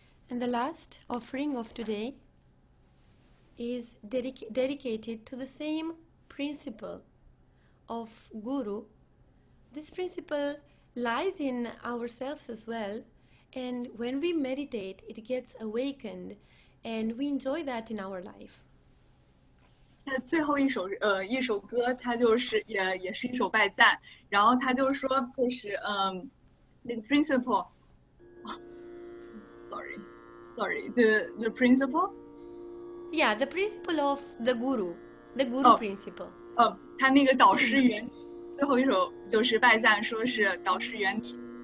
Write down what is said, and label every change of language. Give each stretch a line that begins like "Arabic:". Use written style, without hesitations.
English: And the last offering of today is dedicated to the same principle of Guru. This principle lies in ourselves as well, and when we meditate, it gets awakened, and we enjoy that in our life.
Chinese: 最后一首歌，它就是也是一首拜赞，然后他就说就是那个
English: principle，sorry，the principle。 Yeah, the principle of the Guru principle.
Chinese: 他那个导师原理，最后一首就是拜赞，说是导师原理。